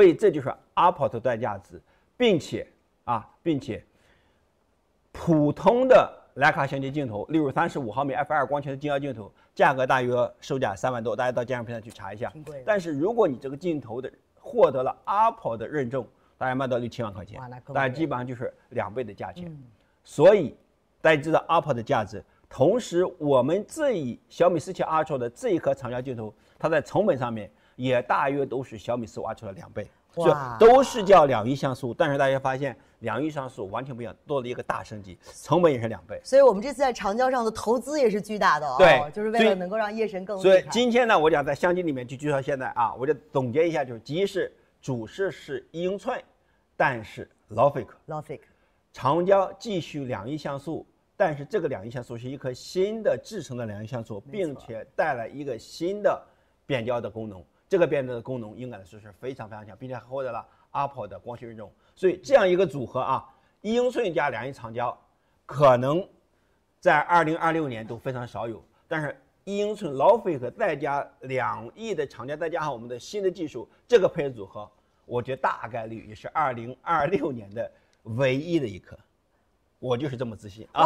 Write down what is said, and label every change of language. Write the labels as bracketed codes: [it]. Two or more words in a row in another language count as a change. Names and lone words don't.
[zh] 以這就是 Apple 的代價值，並且普通的徠卡相機鏡頭，例如35毫米 f2 光圈的近焦鏡頭，價格大約售價3萬多，大家到鑑賞平台去查一下。但是如果你這個鏡頭的獲得了 Apple 的認證，大概賣到6、7萬塊錢，大概基本上就是2倍的價錢。所以大家知道 Apple 的價值。同時，我們小米17 Ultra 的這一顆長焦鏡頭，它在成本上面也大約都是小米15 Ultra 的2倍。所以都是叫2億像素，但是大家發現2億像素完全不一樣，多了一個大升級，成本也是2倍。所以我們這次在長焦上的投資也是巨大的哦。對，就是為了能夠讓夜神更厲害。所以今天呢，我講在相機裡面去介紹現在啊，我就總結一下，就是第一是主攝是1英寸，但是 LAWFIC，長焦繼續2億像素，但是這個2億像素是一顆新的製成的2億像素，並且帶來一個新的變焦的功能。這個變焦的功能應該來說是非常非常強，並且還獲得了 Apple 的光學認證。所以這樣一個組合啊，1英寸加2億長焦， 可能在2026年都非常少有，但是1英寸老飞盒再加2亿的厂家，再加上我们的新的技術，這個配置組合，我覺得大概率也是2026年的唯一的一顆。我就是這麼自信啊！